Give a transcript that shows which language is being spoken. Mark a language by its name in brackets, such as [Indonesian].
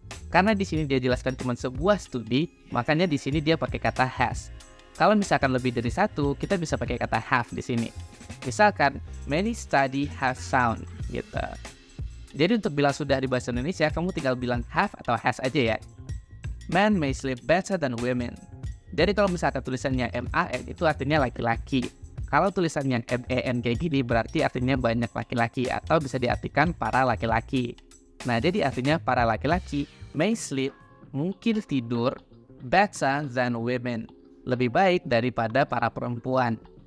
[Indonesian] Karena di sini dia jelaskan cuma sebuah studi, makanya di sini dia pakai kata has. Kalau misalkan lebih dari satu, kita bisa pakai kata have di sini. Misalkan [English] many study have found, [Indonesian] gitu. Jadi untuk bilang sudah di bahasa Indonesia, kamu tinggal bilang have atau has aja ya. [English] Men may sleep better than women. [Indonesian] Jadi kalau misalkan tulisannya MAN itu artinya laki-laki. Kalau tulisannya MEN kayak gini berarti artinya banyak laki-laki atau bisa diartikan para laki-laki. Nah, jadi artinya para laki-laki [English] may sleep, [Indonesian] mungkin tidur, [English] better than women, [Indonesian] lebih baik daripada para perempuan.